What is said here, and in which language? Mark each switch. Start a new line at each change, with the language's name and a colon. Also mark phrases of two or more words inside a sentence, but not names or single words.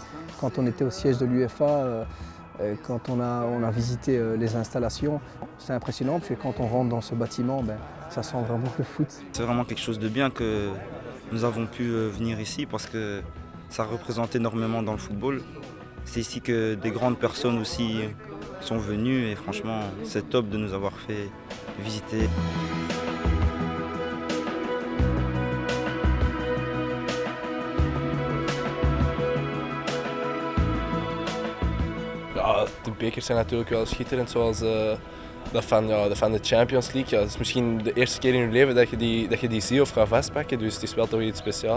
French: Quand on était au siège de l'UEFA, quand on a visité les installations, c'est impressionnant parce que quand on rentre dans ce bâtiment, ça sent vraiment le foot. C'est vraiment quelque chose de bien que nous avons pu venir ici parce que ça représente énormément dans le football. C'est ici que des grandes personnes aussi sont venues et franchement, c'est top de nous avoir fait visiter.
Dutch: Ja, de bekers zijn natuurlijk wel schitterend, zoals dat van de Champions League. Ja, het is misschien de eerste keer in je leven dat je die ziet of gaat vastpakken, dus het is wel toch iets speciaals.